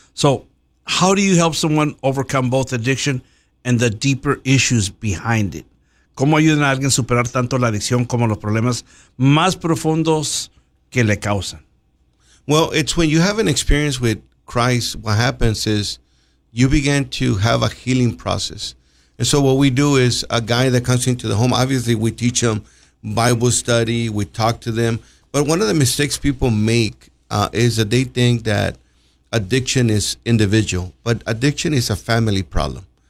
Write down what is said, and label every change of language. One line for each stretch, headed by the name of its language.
English: So how do you help someone overcome both addiction and the deeper issues behind it?
Spanish: ¿Cómo ayudan a alguien a superar tanto la adicción como los problemas más profundos que le causan?
English: Well, it's when you have an experience with Christ, what happens is you begin to have a healing process. And so what we do is a guy that comes into the home, obviously we teach them Bible study, we talk to them. But one of the mistakes people make is that they think that addiction is individual, but addiction is a family problem.